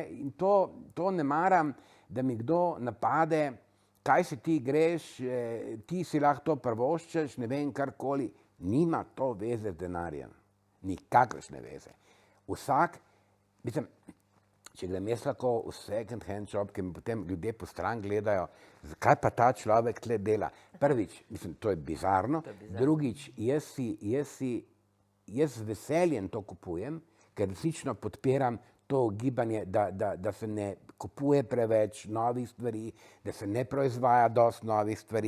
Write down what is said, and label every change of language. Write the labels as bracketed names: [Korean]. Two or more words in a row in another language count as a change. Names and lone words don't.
[Slovenian] In to ne maram, da mi kdo napade, kaj si ti greš, ti si lahko to prvoščeš, ne vem, karkoli. Nima to veze z denarjem. Nikakršne veze. Vsak, mislim, če grem jaz lahko v [English] second hand shop, [Slovenian] ki mi potem ljudje po stran gledajo, zakaj pa ta človek tle dela. Prvič, mislim, to je bizarno. Drugič, jaz z veseljem to kupujem, ker resnično podpiram to gibanje, da se ne kupuje preveč novih stvari, da se ne proizvaja dosti novih stvari.